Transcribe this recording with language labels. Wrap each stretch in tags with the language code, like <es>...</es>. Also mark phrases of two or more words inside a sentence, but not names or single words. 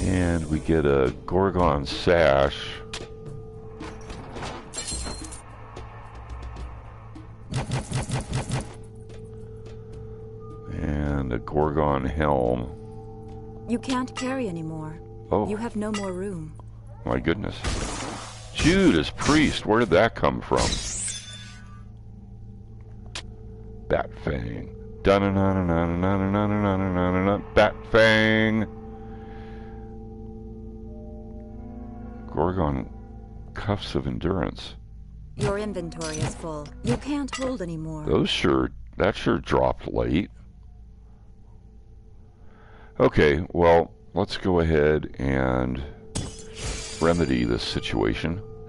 <en>And we get a Gorgon sash. And a Gorgon helm. You can't carry anymore. Oh. You have no more room. My goodness. Judas Priest, where did that come from? Bat Fang. Bat Fang. Gorgon cuffs of endurance. Your inventory is full. You can't hold anymore. That sure dropped late. Okay, well, let's go ahead and remedy this situation.</en>